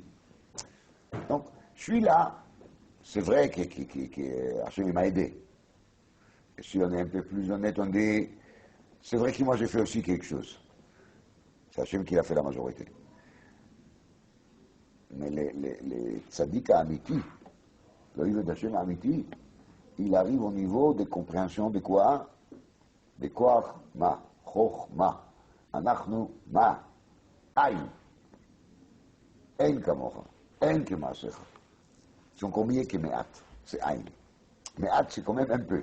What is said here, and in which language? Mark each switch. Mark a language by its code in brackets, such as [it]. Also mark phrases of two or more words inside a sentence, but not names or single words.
[fr] Donc, je suis là. C'est vrai que Hachem m'a aidé. Et si on est un peu plus honnête, on dit, c'est vrai que moi j'ai fait aussi quelque chose. C'est Hachem qui a fait la majorité. Mais les [he] צדיק אמיתי, [fr] l' [he] עובד השם אמיתי, [fr] il arrive au niveau de compréhension de quoi? [he] De כח מה, חכמה, אנחנו מה, אין, אין כמוך, אין כמעשיך. [fr] Ils sont combien que Me'at? C'est Aïn. Me'at, c'est quand même un peu.